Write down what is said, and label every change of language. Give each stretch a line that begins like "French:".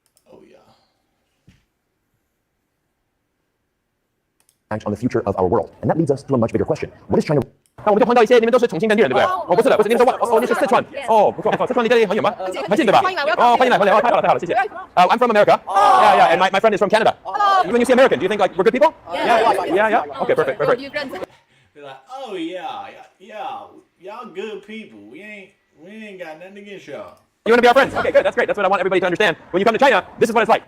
English: Oh yeah. On the future of our world. And that leads us to a much bigger question. What is China?
Chinese: 那我们就碰到一些，你们都是重庆本地人，对不对？哦，不是的，不是，你们说哦，你是四川，哦，不错不错，四川离这里很远吗？很近对吧？哦，欢迎来，欢迎来，太好了太好了，谢谢。
English: I'm from America. Yeah, yeah, and my friend is from Canada. When you see American, do you think like we're good people? Yeah. Okay, perfect. They're like, oh yeah, y'all good people. We ain't got nothing against y'all. You want to be our friends? Okay, good. That's great. That's what I want everybody to understand. When you come to China, this is what it's like.